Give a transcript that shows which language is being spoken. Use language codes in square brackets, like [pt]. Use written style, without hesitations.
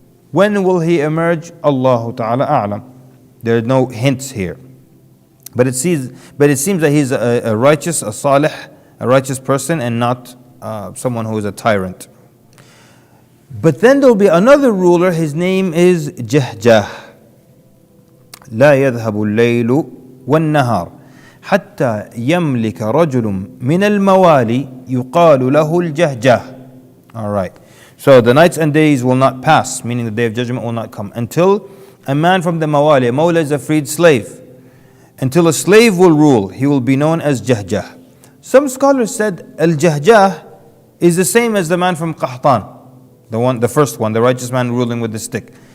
[en] When will he emerge? Allahu Ta'ala A'lam. There are no hints here. But it seems that he's a righteous, a salih a righteous person and not someone who is a tyrant. But then there will be another ruler, his name is Jahjah. [ar] لا يذهب الليل والنهار حتى يملك رجل من الموالي يقال له الجهجه. [en] Alright. So the nights and days will not pass, meaning the day of judgment will not come, until a man from the Mawali, a Mawla is a freed slave, until a slave will rule, he will be known as Jahjah. Some scholars said Al-Jahjah is the same as the man from Qahtan, the first one, the righteous man ruling with the stick.